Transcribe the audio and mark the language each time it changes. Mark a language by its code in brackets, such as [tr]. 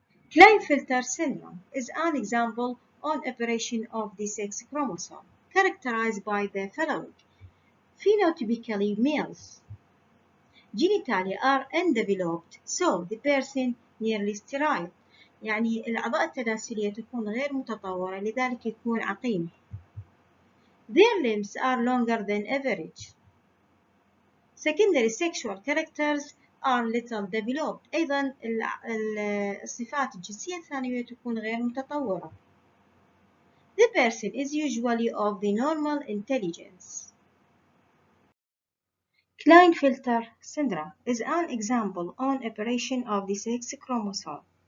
[en] Klinefelter syndrome is an example on aberration of the sex chromosome, characterized by the following: phenotypically males, genitalia are undeveloped, so the person nearly sterile، [ar] يعني الأعضاء التناسلية تكون غير متطورة لذلك يكون عقيم. [en] Their limbs are longer than average. Secondary sexual characters are little developed. [ar] أيضا الصفات الجنسية الثانوية تكون غير متطورة. [en] The person is usually of the normal intelligence. Klinefelter syndrome is an example on aberration of the sex chromosome.